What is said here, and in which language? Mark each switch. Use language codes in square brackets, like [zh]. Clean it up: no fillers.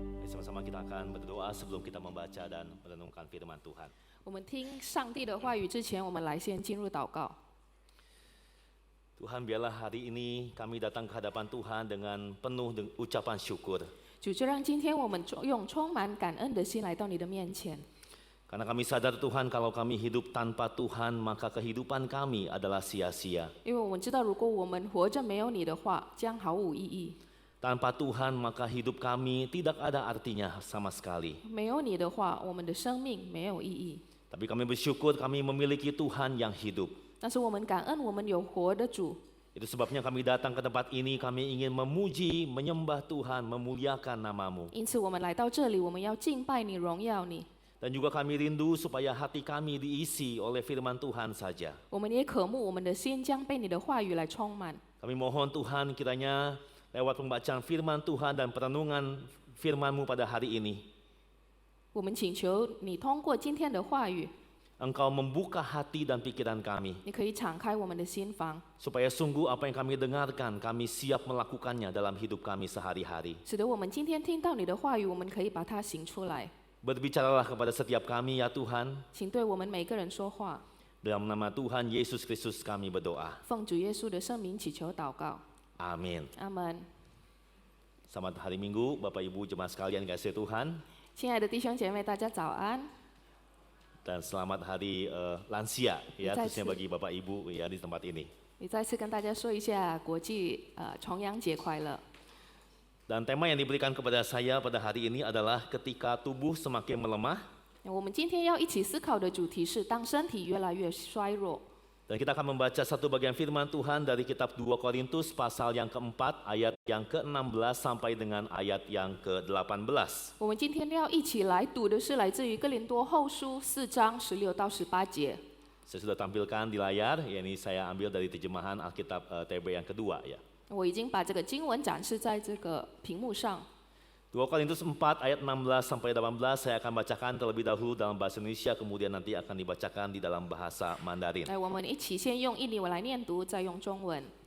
[id] Sama-sama kita akan berdoa sebelum kita membaca dan merenungkan firman Tuhan. [zh] 我们听上帝的话语之前，我们来先进入祷告。 [id] Tuhan, biarlah hari ini kami datang ke hadapan Tuhan dengan penuh ucapan syukur. [zh] 主，就让今天我们用充满感恩的心来到你的面前， [id] Karena kami sadar Tuhan, kalau kami hidup tanpa Tuhan, maka kehidupan kami adalah sia-sia. [zh] 因为我们知道，如果我们活着没有你的话，将毫无意义。 [id] Tanpa Tuhan, maka hidup kami tidak ada artinya sama sekali. [zh] 没有你的话，我们的生命没有意义。 [id] Tapi kami bersyukur kami memiliki Tuhan yang hidup. [zh] 但是我们感恩，我们有活的主。 [id] Itu sebabnya kami datang ke tempat ini, kami ingin memuji, menyembah Tuhan, memuliakan nama-Mu. [zh] 因此，我们来到这里，我们要敬拜你，荣耀你。 [id] Dan juga kami rindu supaya hati kami diisi oleh firman Tuhan saja. [zh] 我们也渴慕我们的心将被你的话语来充满。 [id] Kami mohon Tuhan kiranya lewat pembacaan firman Tuhan dan perenungan firman-Mu pada hari ini, [zh] 我们请求你通过今天的话语， [id] Engkau membuka hati dan pikiran kami, [zh] 你可以敞开我们的心房， [id] supaya sungguh apa yang kami dengarkan, kami siap melakukannya dalam hidup kami sehari-hari. [zh] 使得我们今天听到你的话语，我们可以把它行出来。 [id] Berbicaralah kepada setiap kami ya Tuhan, [zh] 请对我们每个人说话， [id] dalam nama Tuhan Yesus Kristus kami berdoa. [zh] 奉主耶稣的圣名祈求祷告， [id] Amin. [zh] 阿门。 [id] Selamat hari Minggu, Bapak Ibu jemaat sekalian kasih Tuhan, [zh] 亲爱的弟兄姐妹，大家早安， [id] dan selamat hari lansia ya, [zh] 再次。 [id] khususnya bagi Bapak Ibu ya di tempat ini. [zh] 也再次跟大家说一下国际重阳节快乐。 [id] Dan tema yang diberikan kepada saya pada hari ini adalah ketika tubuh semakin melemah. [zh] 我们今天要一起思考的主题是当身体越来越衰弱。 [id] Dan kita akan membaca satu bagian firman Tuhan dari kitab 2 Korintus pasal yang keempat ayat yang ke-16 sampai dengan ayat yang ke-18. [zh] 我们今天要一起来读的是来自于哥林多后书4章16到18节。 [id] Saya sudah tampilkan di layar, ya ini saya ambil dari terjemahan Alkitab TB yang kedua ya. [zh] 我已经把这个经文展示在这个屏幕上。 [id] 2 Korintus 4 ayat 16 sampai 18 saya akan bacakan terlebih dahulu dalam bahasa Indonesia, kemudian nanti akan dibacakan di dalam bahasa Mandarin. [zh] 来，我们一起先用印尼文来念读，再用中文。